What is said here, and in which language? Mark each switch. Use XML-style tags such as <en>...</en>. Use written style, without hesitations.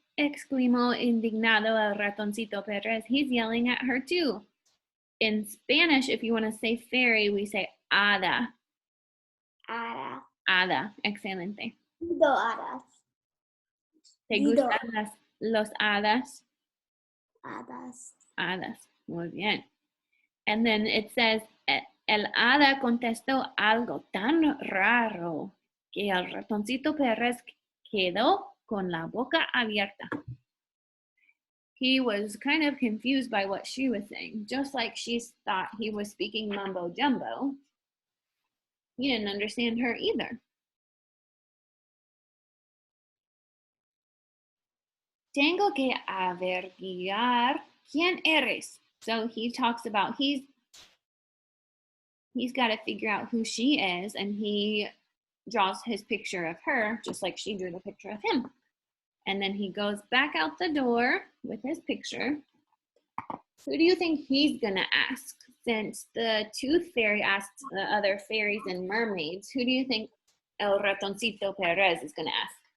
<es>Exclamó indignado el Ratoncito Perez.</es> <en>He's yelling at her too. In Spanish, if you want to say fairy, we say hada.</en> <es>Hada. Hada. Excelente. Digo hadas. ¿Te gustan los hadas? Hadas. Hadas. Muy bien.</es> <en>And then it says,</en> <es>el hada contestó algo tan raro que el Ratoncito Pérez quedó con la boca abierta.</es> <en>He was kind of confused by what she was saying, just like she thought he was speaking mumbo jumbo. He didn't understand her either.</en> <es>Tengo que averiguar quién eres.</es> <en>So he talks about he's got to figure out who she is, and he draws his picture of her just like she drew the picture of him. And then he goes back out the door with his picture. Who do you think he's gonna ask? Since the tooth fairy asked the other fairies and mermaids, who do you think El Ratoncito Perez is gonna ask?</en>